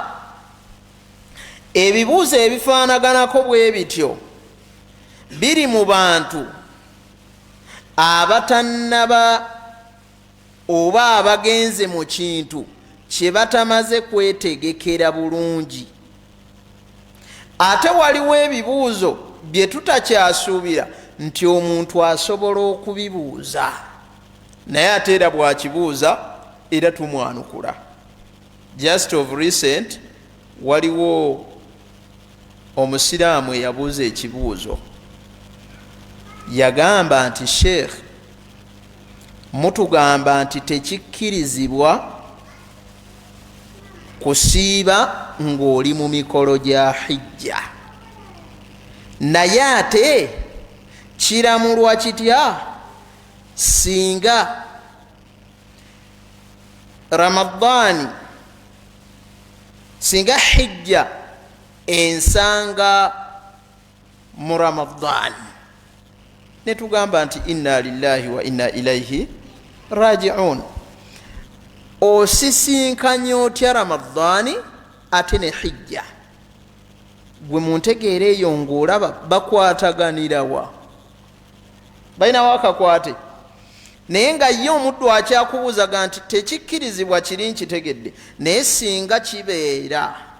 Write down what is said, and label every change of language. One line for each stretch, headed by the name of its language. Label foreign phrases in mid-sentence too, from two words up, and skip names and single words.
Ganda: Ebibuuzo ebifaanaganako bwe bityo biri mu bantu abatannaba oba abagenze mu kintu kye batamaze kwetegekera bulungi. Ate waliwo ebibuuzo bye tutakyasuubira nti omuntu asobola okubibuuza, naye ate era bw'akibuuza era tumwanukula.
English: Just of recent
Ganda: waliwo omusiraamu eyabuuza ekibuuzo, yagamba nti Sheikh, mutugamba nti tekikkirizibwa kusiiba ng'oli mu mikolo gya hijja, naye ate kiramulwa kitya singa Ramadani singa hijja ensanga mu Ramadan netugamba nti
Arabic: إنا لله وإنا إليه راجعون,
Ganda: osisinkanya otya Ramadani ate ne hijja? Gwe muntegeera eyo ng'olaba bakwataganirawa, balinawo akakwate. Naye nga ye omuddu akyakubuuzaga nti tekikkirizibwa kiri nkitegedde, naye singa kibeera